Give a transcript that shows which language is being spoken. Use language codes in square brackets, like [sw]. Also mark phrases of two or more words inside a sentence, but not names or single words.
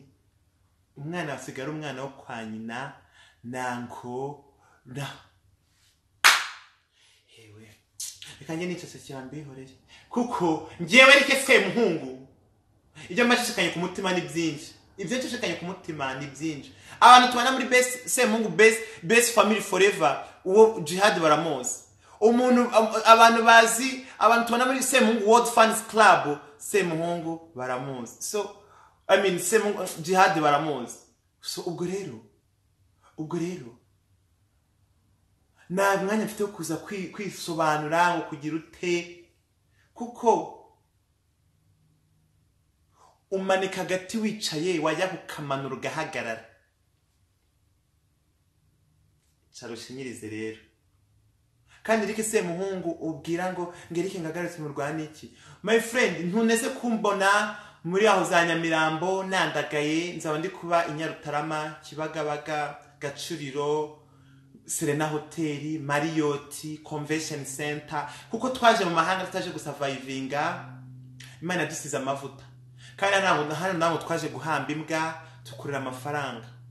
[rw] Umwana asigara umwana wo kwa nyina nanko na hewe reka njye nicyo cyambihoreye kuko ngewe rike se muhungu ibyo mashishikanye ku mutima ni byinshi abantu tubana muri [en] best family forever [rw] uwo Jihad baramuzi umuntu abantu bazi abantu tubana muri Semuhungu World Fans Club Semuhungu baramuzi [en] so I mean [rw] Jihad baramuzi so ubwo rero nta mwanya mfite wo kuza kwisobanura ngo kugira ute kuko umanika gati wicaye wajya kukamanura ugahagarara cyarushinyirize rero kandi rike Semuhungu ubwira ngo ngerike ngagarutse mu Rwanda iki [en] my friend [rw] ntuneze kumbona muri aho za Nyamirambo nandagaye nzaba ndi kuba Inyarutarama Kibagabaga Gacuriro Serena Hotel Marriott Convention Center kuko twaje mu mahanga tutaje gusurvivinga Imana dusize amavuta kandi hano naho twaje guhamba imbwa tukurira amafaranga